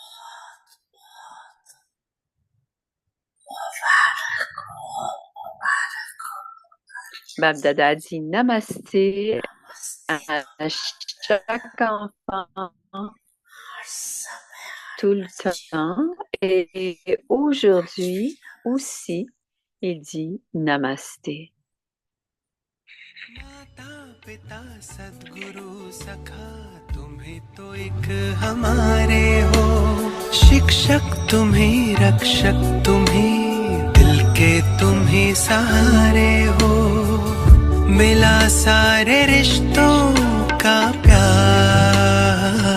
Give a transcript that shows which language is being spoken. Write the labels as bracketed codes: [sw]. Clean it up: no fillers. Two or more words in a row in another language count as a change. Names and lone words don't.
[fr] Babdada dit namasté à chaque enfant tout le temps et aujourd'hui aussi il dit namasté. [hi] पिता सद्गुरु सखा तुम्हें तो एक हमारे हो रक्षक तुम ही दिल के तुम ही सहारे हो मिला सारे रिश्तों का प्यार